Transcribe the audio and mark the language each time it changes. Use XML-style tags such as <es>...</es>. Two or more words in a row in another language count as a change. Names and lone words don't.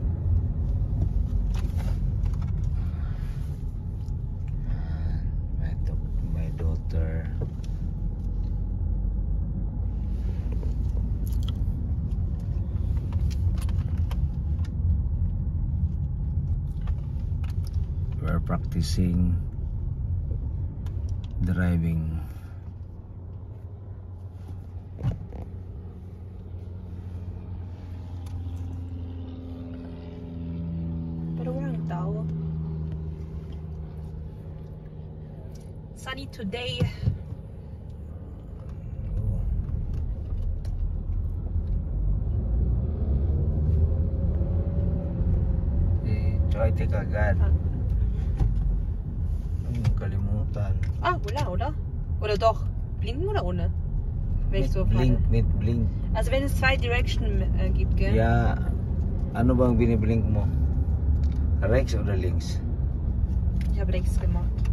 <en>My daughter. We're practicing driving.</en> <tl>Pero walang tao.</tl> <en>Sunny today. Try take agad.</en> <tl>Kalimutan.</tl> <de>Oder? Oder doch? Blinken oder ohne? Wenn ich so Blink, fahre. mit blink. Also wenn es zwei Direction gibt, gell? Ja,</de> <tl>ano bang biniblink mo?</tl> <de>Rechts oder links? Ich habe rechts gemacht.</de>